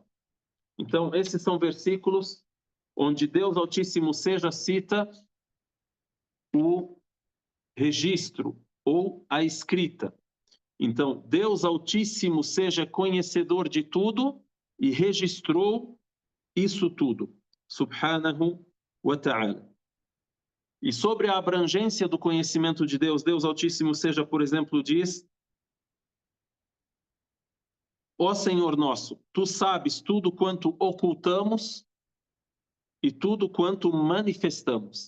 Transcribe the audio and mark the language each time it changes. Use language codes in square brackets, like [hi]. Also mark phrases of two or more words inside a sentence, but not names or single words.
[pt] Então, esses são versículos onde Deus Altíssimo seja cita o registro ou a escrita. Então, Deus Altíssimo seja conhecedor de tudo e registrou isso tudo. [ar] سبحانه وتعالى. [pt] E sobre a abrangência do conhecimento de Deus, Deus Altíssimo seja, por exemplo, diz: "Ó Senhor nosso, tu sabes tudo quanto ocultamos e tudo quanto manifestamos.